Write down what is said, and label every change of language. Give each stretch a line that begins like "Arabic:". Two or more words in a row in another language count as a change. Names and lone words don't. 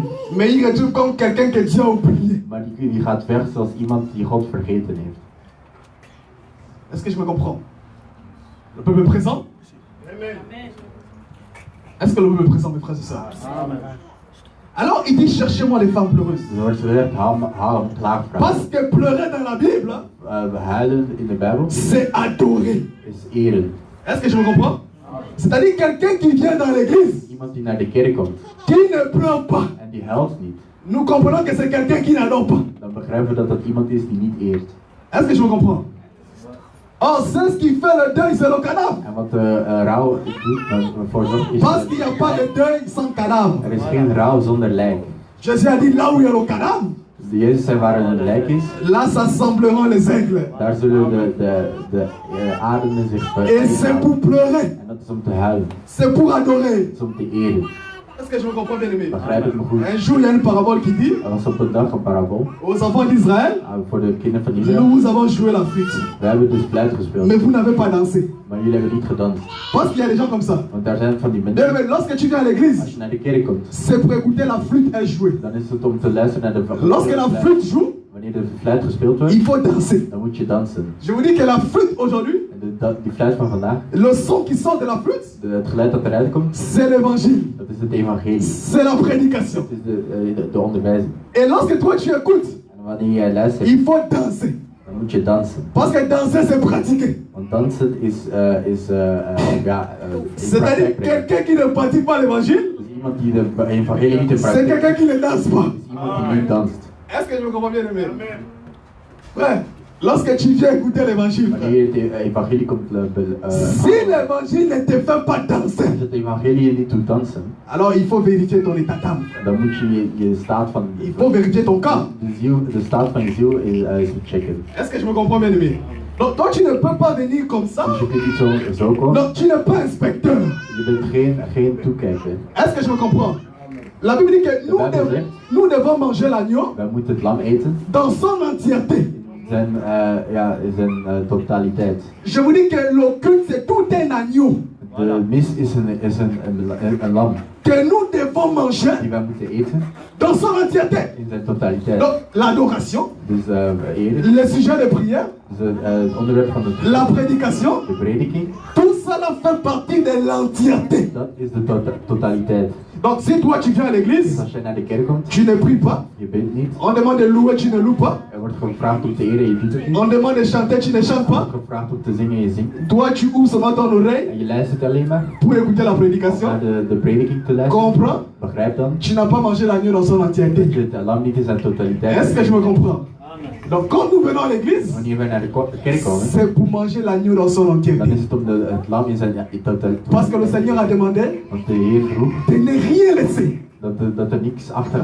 French: mais il retourne comme quelqu'un que Dieu a oublié.
Dutch: maar die gaat weg zoals iemand die God vergeten heeft.
French: Est-ce que je me comprends? Le peuple présent? Est-ce que le peuple présent, mes frères et sœurs? Alors il dit cherchez-moi les femmes pleureuses.
Dutch: Er wordt gezegd, haal een klaagvrouw.
French: Parce que pleurer dans la Bible,
Dutch: Huilen in de Bijbel
French: c'est adorer.
Dutch: is eren.
French: Est-ce que je me comprends? C'est-à-dire quelqu'un qui vient dans l'église,
Dutch: Iemand die naar de kerk komt
French: qui ne pleure pas.
Dutch: en die huilt niet,
French: Nous comprenons que c'est quelqu'un qui n'adore pas.
Dutch: dan begrijpen we dat dat iemand is die niet eert.
French: Est-ce que je me comprends? Or, c'est ce qui fait le deuil, c'est le cadavre.
Dutch: En wat de rouw doet, voor zorgt is
French: Parce qu'il n'y a pas de deuil sans cadavre.
Dutch: er is geen rouw zonder lijk.
French: Jésus a dit là où il y a le cadavre,
Dutch: Jezus zei waar een lijk is,
French: là s'assembleront les aigles.
Dutch: daar zullen de aderen zich
French: Et c'est pour pleurer,
Dutch: En dat is om te huilen,
French: c'est pour adorer.
Dutch: dat is om te eren.
French: Est-ce que je me comprends bien aimé?
Dutch: Begrijp het me goed.
French: Un jour, il y a une parabole qui dit
Dutch: Er was op een dag een parabool
French: aux enfants d'Israël,
Dutch: voor de kinderen van Israël.
French: nous avons joué la flûte,
Dutch: We hebben dus fluit gespeeld,
French: mais vous n'avez pas dansé.
Dutch: maar jullie hebben niet gedanst.
French: Parce qu'il y a des gens comme ça.
Dutch: Want daar zijn van die
French: Mais
Dutch: mensen,
French: lorsque tu viens à
Dutch: als
French: l'église,
Dutch: je naar de kerk komt,
French: c'est pour écouter la flûte et jouer.
Dutch: dan is het om te luisteren naar de
French: Lorsque la
Dutch: fluit.
French: flûte joue,
Dutch: Wanneer de fluit gespeeld wordt,
French: il faut danser.
Dutch: dan moet je dansen.
French: Je vous dis que la flûte aujourd'hui,
Dutch: En die fluit van vandaag,
French: le son qui sort de la flûte,
Dutch: het geluid dat eruit komt,
French: c'est l'évangile,
Dutch: dat is het evangelie.
French: c'est la prédication.
Dutch: Dat is de onderwijzing.
French: Et lorsque toi tu écoutes,
Dutch: En wanneer jij luistert,
French: il faut danser.
Dutch: dan moet je dansen.
French: Parce que danser, c'est pratiquer.
Dutch: Want dansen is in
French: C'est-à-dire
Dutch: praktijk brengen.
French: quelqu'un qui ne pratique pas l'évangile,
Dutch: Dus iemand die de evangelie niet in
French: c'est
Dutch: praktijk
French: quelqu'un qui ne danse pas.
Dutch: is iemand die niet danst.
French: Est-ce que je me comprends bien aimé? Frère, lorsque tu viens écouter l'évangile,
Dutch: Wanneer je het evangelie komt
French: si l'évangile ne te fait pas danser,
Dutch: als het evangelie je niet doet dansen,
French: alors il faut vérifier ton état d'âme.
Dutch: dan moet je staat van
French: Il faut vérifier ton cas.
Dutch: de staat van je ziel is checken.
French: Est-ce que je me comprends bien, aimé? Donc toi tu ne peux pas venir comme ça.
Dutch: Dus je kunt niet zo komen.
French: Non, tu n'es pas inspecteur.
Dutch: Je bent geen toekijker.
French: Est-ce que je me comprends? La Bible dit que nous devons manger l'agneau
Dutch: Wij moeten het lam eten
French: dans son entièreté.
Dutch: in zijn totaliteit.
French: Je vous dis que le culte c'est tout un agneau
Dutch: De mis is een lam
French: que nous devons manger
Dutch: die wij moeten eten
French: dans son entièreté.
Dutch: in zijn totaliteit.
French: Donc l'adoration,
Dutch: Dus eren,
French: le sujet de prière,
Dutch: dus het onderwerp van
French: la prédication,
Dutch: de prediking,
French: tout cela fait partie de l'entièreté.
Dutch: dat is de totaliteit.
French: Donc si toi tu viens à
Dutch: Dus
French: l'église,
Dutch: als je naar de kerk komt,
French: tu ne pries pas,
Dutch: je bent niet.
French: on demande de louer, tu ne loues pas,
Dutch: Er wordt gevraagd om te eren, je doet het niet.
French: on demande de chanter, tu ne chantes
Dutch: Er
French: pas.
Dutch: wordt gevraagd om te zingen, je zingt niet.
French: Toi tu ouvres seulement ton oreille
Dutch: En je luistert alleen maar
French: pour écouter la
Dutch: om
French: prédication.
Dutch: naar de prediking te luisteren.
French: Comprends?
Dutch: Begrijp dan
French: Tu n'as pas mangé l'agneau dans son
Dutch: dat
French: entièreté.
Dutch: je het lam niet in zijn totaliteit
French: Est-ce que je me comprends? Donc quand nous venons à l'église,
Dutch: Wanneer wij naar de kerk komen,
French: c'est pour manger l'agneau dans son
Dutch: dan
French: entièreté.
Dutch: is het om het lam in zijn totaliteit.
French: Parce que le Seigneur a demandé
Dutch: Want de Heer vroeg
French: de ne rien laisser.
Dutch: dat er niks achter